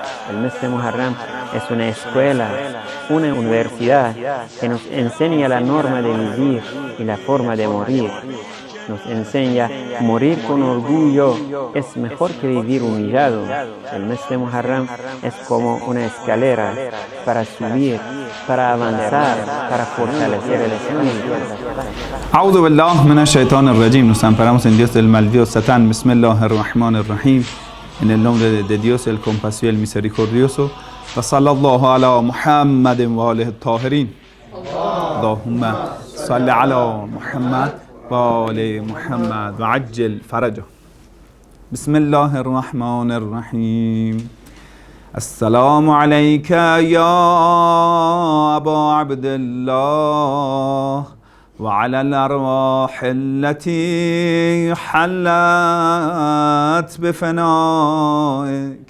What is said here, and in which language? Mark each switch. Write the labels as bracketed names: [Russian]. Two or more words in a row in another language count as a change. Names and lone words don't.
[Spanish] El mes de Muharram es una escuela, una universidad que nos enseña la norma de vivir y la forma de morir. Nos enseña morir con orgullo es mejor que vivir humillado. El mes de Muharram es como una escalera para subir, para avanzar, para fortalecer el espíritu. [Arabic] أعوذ بالله من الشيطان الرجيم. [Spanish] Nos amparamos en Dios del maldito Satán. [Arabic] بسم الله الرحمن الرحيم. [Spanish] En el nombre de Dios, el compasivo y el misericordioso. [Arabic] وصلى الله على محمد وآله الطاهرين. اللهم صل على محمد وآل محمد وعجل فرجه. بسم الله الرحمن الرحيم. السلام عليك يا أبا عبد الله وعلى الأرواح التي حلت بفنائك.